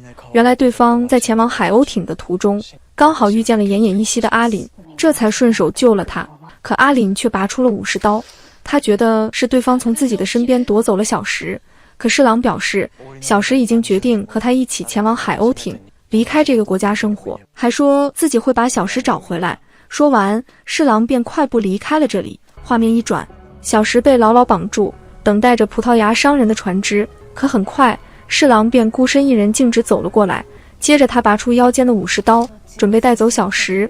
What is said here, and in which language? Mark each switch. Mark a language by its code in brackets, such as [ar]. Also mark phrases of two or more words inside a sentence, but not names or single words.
[zh] 原來對方在前往海鷗町的途中，剛好遇見了奄奄一息的阿凛，這才順手救了他。可阿凛卻拔出了武士刀，他覺得是對方從自己的身邊奪走了小石。可侍郎表示，小石已經決定和他一起前往海鷗町，離開這個國家生活，還說自己會把小石找回來。說完，侍郎便快步離開了這裡。畫面一轉，小石被牢牢綁住，等待着葡萄牙商人的船只。可很快，侍郎便孤身一人徑直走了過來，接着他拔出腰間的武士刀，準備帶走小石。